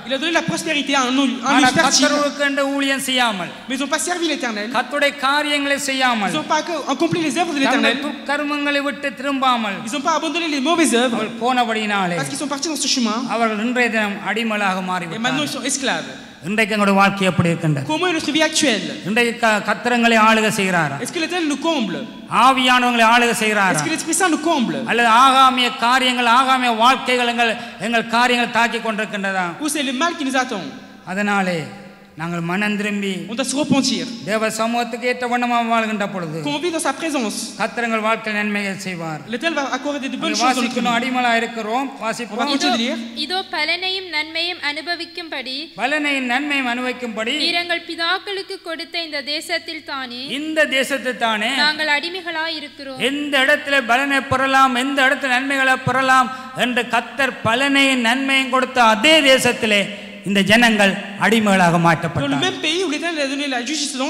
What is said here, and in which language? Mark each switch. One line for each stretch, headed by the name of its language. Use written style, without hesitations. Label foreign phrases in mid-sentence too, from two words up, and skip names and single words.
Tamil: கர்த்தருக்கு என்று ஊழியம் செய்யாமல் கர்த்தருடைய காரியங்களை செய்யாமல் கர்மங்களை விட்டு திரும்பாமல் போனபடியினாலே அவர்கள் இன்றைய தினம் அடிமைகளாக மாறி
French: maintenant ils sont esclaves.
Tamil: இன்றைக்கு எங்களுடைய வாழ்க்கை எப்படி இருக்கின்றது?
French: Comment est notre vie actuelle?
Tamil: இன்றைக்கு கர்த்தரங்களை ஆளுகை செய்கிறாரா?
French: Est-ce que l'Éternel nous comble?
Tamil: ஆவியானவங்களை ஆளுகை செய்கிறாரா?
French: Est-ce que l'Esprit Saint nous comble?
Tamil: அல்லது ஆகாமிய காரியங்கள், ஆகாமிய வாழ்க்கைகள் எங்கள் காரியங்களை தாக்கி கொண்டிருக்கின்றதா?
French: Ou c'est le mal qui nous attend?
Tamil: அதனாலே நாங்கள் மனம் திரும்பி
French: on doit se repentir.
Tamil: தேவ சமூகத்துக்கு ஏற்ற வண்ணமாக வாழ்கின்ற பொழுது
French: quand on vit dans sa présence
Tamil: கர்த்தர் வாழ்க்கையில் நன்மைகள் செய்வார்.
French: l'Éternel va accorder de bonnes choses dans notre vie.
Tamil: அடிமையா இருக்கிறோம். வாசிப்போம். இதோ பலனையும் நன்மையும் அனுபவிக்கும்படி நீர் எங்கள் பிதாக்களுக்கு கொடுத்த இந்த தேசத்தில் தானே நாங்கள் அடிமைகளாய் இருக்கிறோம். எந்த இடத்துல பலனை பெறலாம், எந்த இடத்துல நன்மைகளை பெறலாம் என்று கர்த்தர் பலனையும் நன்மையும் கொடுத்த அதே தேசத்திலே இந்த ஜனங்கள் அடிமைகளாக மாற்றப்பட்டார்கள்.